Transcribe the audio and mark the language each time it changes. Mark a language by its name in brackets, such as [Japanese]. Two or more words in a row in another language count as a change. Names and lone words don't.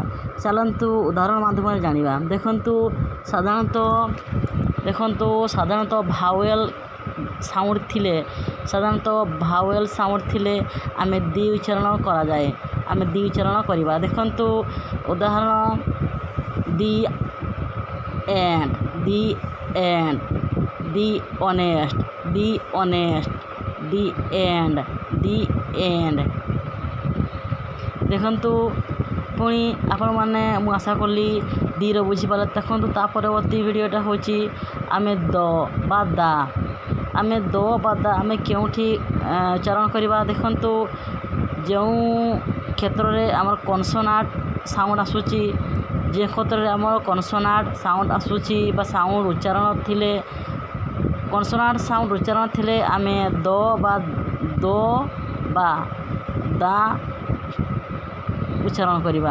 [Odia] ଚାଲନ୍ତୁ ଉଦାହରଣ ମାଧ୍ୟମରେ ଜାଣିବା। ଦେଖନ୍ତୁ ସାଧାରଣତଃ [English] vowel sound [Odia] ଥିଲେ ଆମେ ଦି ଉଚ୍ଚାରଣ କରାଯାଏ। ଆମେ ଦି ଉଚ୍ଚାରଣ କରିବା। ଦେଖନ୍ତୁ ଉଦାହରଣ [English] the end, the end, the honest, the honest, the end, the end। [Odia] ଦେଖନ୍ତୁ ପୁଣି ଆପଣମାନେ ମୁଁ ଆଶା କଲି ଦିର ବୁଝିପାରିଲେ। ଦେଖନ୍ତୁ ତା ପରବର୍ତ୍ତୀ ଭିଡ଼ିଓଟା ହେଉଛି ଆମେ ଦ ବା ଦା ଆମେ କେଉଁଠି ଉଚ୍ଚାରଣ କରିବା। ଦେଖନ୍ତୁ ଯେଉଁ କ୍ଷେତ୍ରରେ ଆମର [English] consonant sound [Odia] ଆସୁଛି, ଯେ କ୍ଷେତ୍ରରେ ଆମର [English] consonant sound [Odia] ଆସୁଛି ବା ସାଉଣ୍ଡ ଉଚ୍ଚାରଣ ଥିଲେ ଆମେ ଦ ବା ଦା ଉଚ୍ଚାରଣ କରିବା।